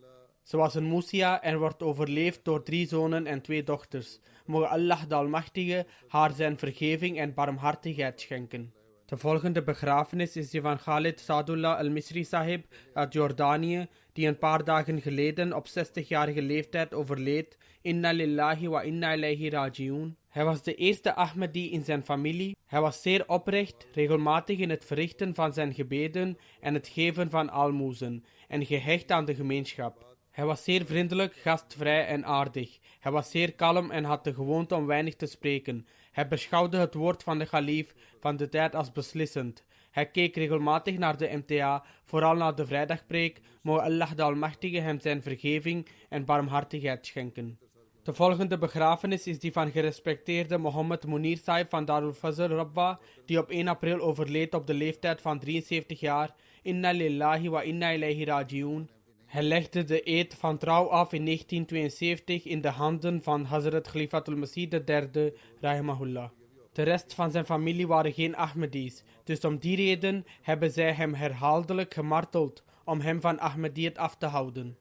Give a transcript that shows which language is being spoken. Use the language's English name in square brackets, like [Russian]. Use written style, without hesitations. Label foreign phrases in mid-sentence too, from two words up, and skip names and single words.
[Dutch] Ze was een Musia en wordt overleefd door 3 zonen en 2 dochters. Moge Allah de Almachtige haar zijn vergeving en barmhartigheid schenken. De volgende begrafenis is die van Khalid Sadullah al-Misri Sahib uit Jordanië, die een paar dagen geleden op 60-jarige leeftijd overleed. [Arabic] إنا لله وإنا إليه راجعون. [Dutch] Hij was de eerste Ahmadi in zijn familie. Hij was zeer oprecht, regelmatig in het verrichten van zijn gebeden en het geven van aalmoezen, en gehecht aan de gemeenschap. Hij was zeer vriendelijk, gastvrij en aardig. Hij was zeer kalm en had de gewoonte om weinig te spreken. Hij beschouwde het woord van de khalif van de tijd als beslissend. Hij keek regelmatig naar de MTA, vooral naar de vrijdagpreek. Moge Allah de Almachtige hem zijn vergeving en barmhartigheid schenken. De volgende begrafenis is die van gerespecteerde Mohammed Munir Sahib van Darul Fazl Rabwa, die op 1 april overleed op de leeftijd van 73 jaar. [Arabic] إنا لله وإنا إليه راجعون. [Dutch] Hij legde de eed van trouw af in 1972 in de handen van Hazrat Khalifatul Masih III, rahimahullah. De rest van zijn familie waren geen Ahmadis, dus om die reden hebben zij hem herhaaldelijk gemarteld om hem van Ahmadiyyat af te houden.